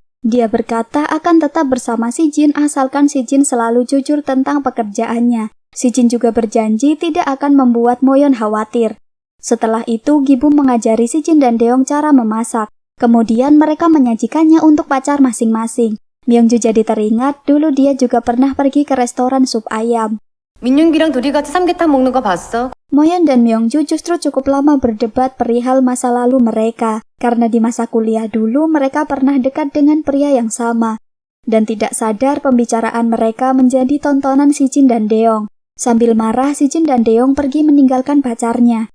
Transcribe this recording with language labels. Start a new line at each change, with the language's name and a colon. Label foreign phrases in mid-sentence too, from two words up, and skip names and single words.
Indonesian: Dia berkata akan tetap bersama Si Jin asalkan Si Jin selalu jujur tentang pekerjaannya. Si Jin juga berjanji tidak akan membuat Moyeon khawatir. Setelah itu, Gi-bum mengajari Si Jin dan Deong cara memasak. Kemudian mereka menyajikannya untuk pacar masing-masing. Myungju jadi teringat dulu dia juga pernah pergi ke restoran sup ayam.
Korean: 민윤기랑 둘이 같이 삼계탕 먹는 거 봤어?
Indonesian: Moyeon dan Myungju justru cukup lama berdebat perihal masa lalu mereka, karena di masa kuliah dulu mereka pernah dekat dengan pria yang sama. Dan tidak sadar pembicaraan mereka menjadi tontonan Si Jin dan Deong. Sambil marah, Si Jin dan Deong pergi meninggalkan pacarnya.